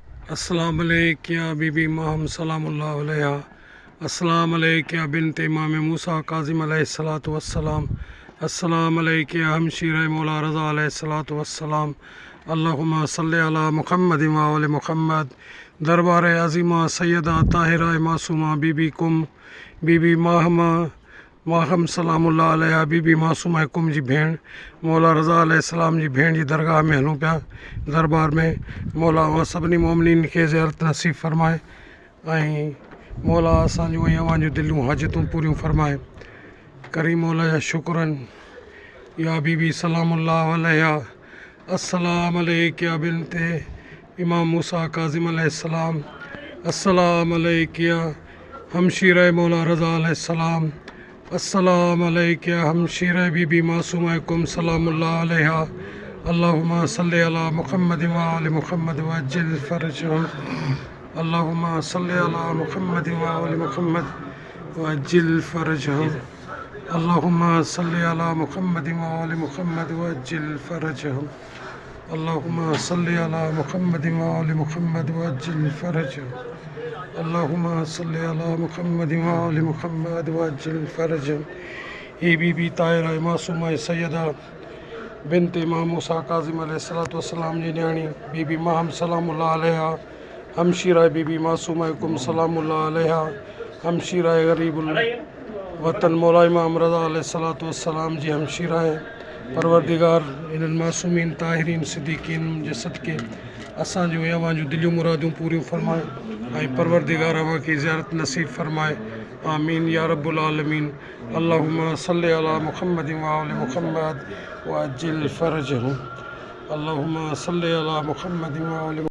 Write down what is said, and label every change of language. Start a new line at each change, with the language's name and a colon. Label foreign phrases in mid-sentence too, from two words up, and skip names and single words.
Arabic: السلام عليكم يا بيبي ماهم سلام الله عليها. السلام عليكم يا بنت إمام موسى كاظم عليه الصلاة والسلام. السلام عليكم يا همشير مولا رضا عليه الصلاة والسلام. اللهم صل على محمد وآل محمد.
Sindhi: दरबार अज़ीमा सैयदा ताहिरा मासूमा बीबी कुम बीबी माहम
Arabic: سلام الله عليها
Sindhi: बीबी मासूमा कुम जी भेण मौला रज़ा अलैहिस्सलाम जी भेण जी दरगाह में हलूं पिया। दरबार में मौला उहा सभिनी मोमिनीन खे ज़ियारत नसीब फ़रमाए ऐं मौला असां जूं ऐं अव्हां जूं दिलूं हाजतूं पूरियूं फ़रमाए। करीम मौला जा शुक्रन। या बीबी
Arabic: سلام الله عليها. السلام عليكم يا بنت إمام موسى كاظم عليه السلام. السلام عليكم يا همشير مولا رضا عليه السلام. السلام عليكم يا همشير بيبي معصومة قم سلام الله عليها. اللهم صل على محمد وآل محمد وعجل فرجهم. اللهم صل على محمد وآل محمد وعجل فرجهم. اللهم صل على محمد وآل محمد وعجل فرجهم. اللهم صل على محمد وآل محمد وعجل فرجهم. اللهم صل على محمد وآل محمد وعجل فرجهم.
Sindhi: ही बीबी ताहिरा मासूमा सैयदा बिन्त इमाम मूसा काज़िम
Arabic: عليه الصلاة والسلام
Sindhi: जी न्याणी बीबी माहम
Arabic: سلام الله عليها.
Sindhi: हमशीरा बीबी मासूमा कुम
Arabic: سلام الله عليها.
Sindhi: हमशीरा गरीबुल वतन मौला इमाम रज़ा
Arabic: عليه الصلاة والسلام
Sindhi: जी हमशीरा है। परवरदिगार इन्हनि मासूमीन ताहिरीन सिद्दीकीन जे सदके असां जूं ऐं अव्हां जूं दिलियूं मुरादियूं पूरियूं फ़रमाए ऐं परवरदिगार अव्हां खे ज़ियारत नसीब फ़रमाए।
Arabic: آمين يا رب العالمين. اللهم صل على محمد وآل محمد وعجل فرجهم. اللهم صل على محمد وآل